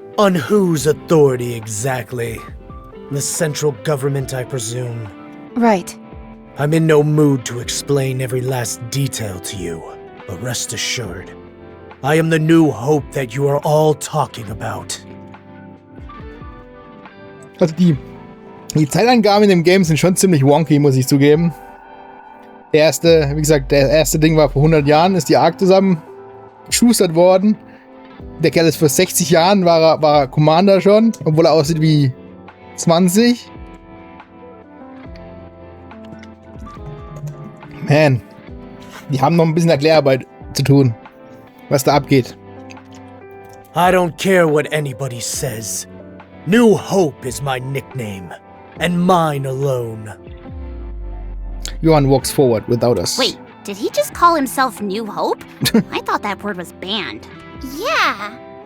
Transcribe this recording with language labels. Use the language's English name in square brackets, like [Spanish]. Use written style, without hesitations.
[English] On whose authority exactly? The central government, I presume. Right. I'm in no mood to explain every last detail to you, but rest assured, I am the new hope that you are all talking about. [German] Also die Zeitangaben in dem Game sind schon ziemlich wonky, muss ich zugeben. Wie gesagt, der erste Ding war vor 100 Jahren, ist die Ark zusammengeschustert worden. Der Kerl ist vor 60 Jahren, war er Commander schon, obwohl er aussieht wie 20. Man, die haben noch ein bisschen Erklärarbeit zu tun, was da abgeht. [English] I don't care what anybody says. New Hope is my nickname, and mine alone. Johann walks forward without us. Wait, did he just call himself New Hope? I thought that word was banned. Yeah.